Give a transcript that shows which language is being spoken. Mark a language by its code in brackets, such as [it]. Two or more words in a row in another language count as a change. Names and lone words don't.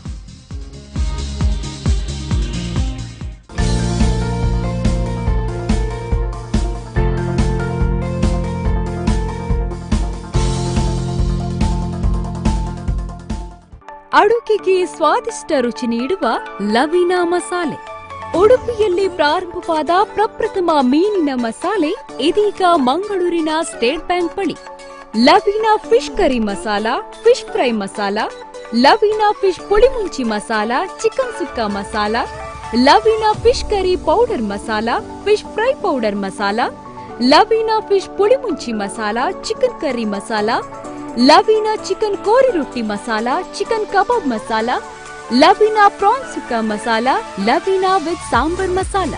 [kn] ಅಡುಗೆಗೆ ಸ್ವಾದಿಷ್ಟ ರುಚಿ ನೀಡುವ ಲವೀನಾ ಮಸಾಲೆ. ಉಡುಪಿಯಲ್ಲಿ ಪ್ರಾರಂಭವಾದ ಪ್ರಪ್ರಥಮ ಮೀನಿನ ಮಸಾಲೆ ಇದೀಗ ಮಂಗಳೂರಿನ ಸ್ಟೇಟ್ ಬ್ಯಾಂಕ್ ಬಳಿ. ಲವೀನಾ ಫಿಶ್ ಕರಿ ಮಸಾಲ, ಫಿಶ್ ಫ್ರೈ ಮಸಾಲ, ಲವೀನಾ ಫಿಶ್ ಪುಳಿಮುಂಚಿ ಮಸಾಲ, ಚಿಕನ್ ಸುಕ್ಕ ಮಸಾಲ, ಲವೀನಾ ಫಿಶ್ ಕರಿ ಪೌಡರ್ ಮಸಾಲ, ಫಿಶ್ ಫ್ರೈ ಪೌಡರ್ ಮಸಾಲ, ಲವೀನಾ ಫಿಶ್ ಪುಳಿಮುಂಚಿ ಮಸಾಲ, ಚಿಕನ್ ಕರಿ ಮಸಾಲ, ಲವೀನಾ ಚಿಕನ್ ಕೋರಿ ರೊಟ್ಟಿ ಮಸಾಲ, ಚಿಕನ್ ಕಬಾಬ್ ಮಸಾಲ, ಲವೀನಾ ಪ್ರಾನ್ ಸುಕ್ಕ ಮಸಾಲ, ಲವೀನಾ ವಿತ್ ಸಾಂಬಾರ್ ಮಸಾಲ.